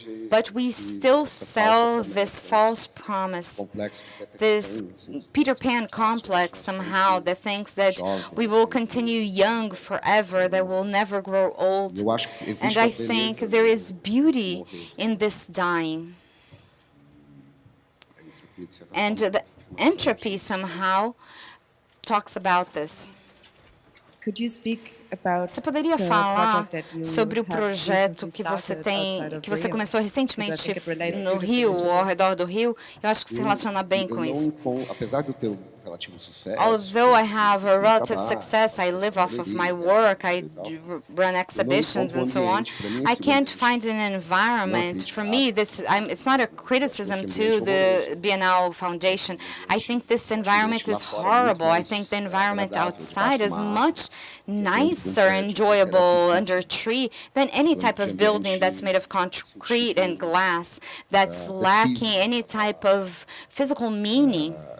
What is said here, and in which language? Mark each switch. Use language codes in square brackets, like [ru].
[en] But we still sell this false promise, this Peter Pan complex somehow that thinks that we will continue young forever, that we'll never grow old. And I think there is beauty in this dying. And the entropy somehow talks about this. Could you speak about [pt] Você poderia falar sobre o projeto que você começou recentemente no Rio, ou ao redor do Rio? Eu acho que se relaciona bem com isso. Apesar de eu ter relativo sucesso, [en] although I have a relative success, I live off of my work, I run exhibitions and so on, I can't find an environment. For me, it's not a criticism to the Bienal Foundation. I think this environment is horrible. I think the environment outside is much nicer, enjoyable under a tree than any type of building that's made of concrete and glass, that's lacking any type of physical meaning.